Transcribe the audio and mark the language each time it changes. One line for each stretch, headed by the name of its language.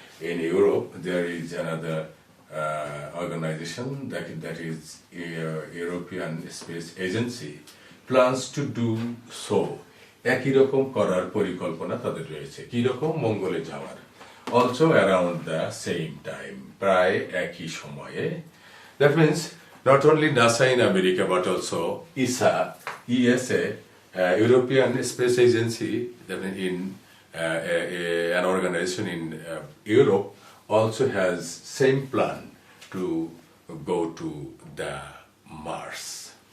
English: In Europe, there is another organization that is European Space Agency plans to do so.
Bangla: একই রকম করার পরিকল্পনা তাদের রয়েছে, কি রকম? মঙ্গলে যাওয়ার।
English: Also around the same time,
Bangla: প্রায় একই সময়ে।
English: That means not only NASA in America, but also ESA, European Space Agency, in an organization in Europe, also has same plan to go to the Mars.